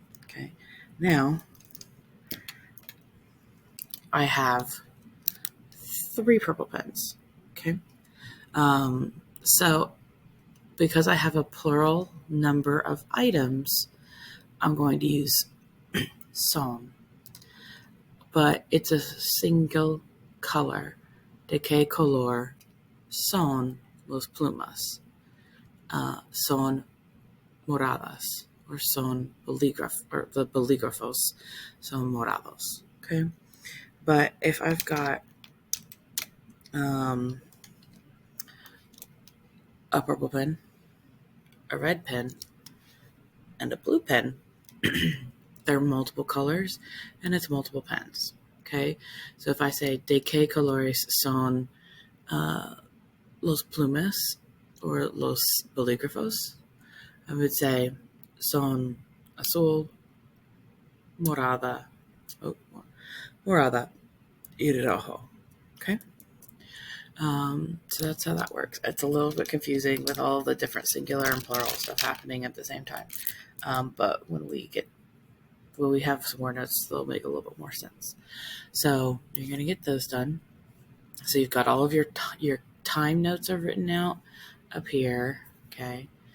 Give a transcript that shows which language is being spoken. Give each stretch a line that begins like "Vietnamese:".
English: Okay, now I have 3 purple pens. Okay, so because I have a plural number of items, I'm going to use son. But it's a single color.
Spanish: De qué color son los plumas? Son moradas, or son or the bolígrafos son morados.
English: Okay, but if I've got a purple pen, a red pen, and a blue pen, there are multiple colors and it's multiple pens. Okay, so if I say
Spanish: de qué colores son los plumas
English: or
Spanish: los bolígrafos,
English: I would say
Spanish: son azul, morada, oh, morada y rojo.
English: Okay. So that's how that works. It's a little bit confusing with all the different singular and plural stuff happening at the same time. But when we have some more notes, they'll make a little bit more sense. So you're going to get those done. So you've got all of your time notes are written out up here. Okay.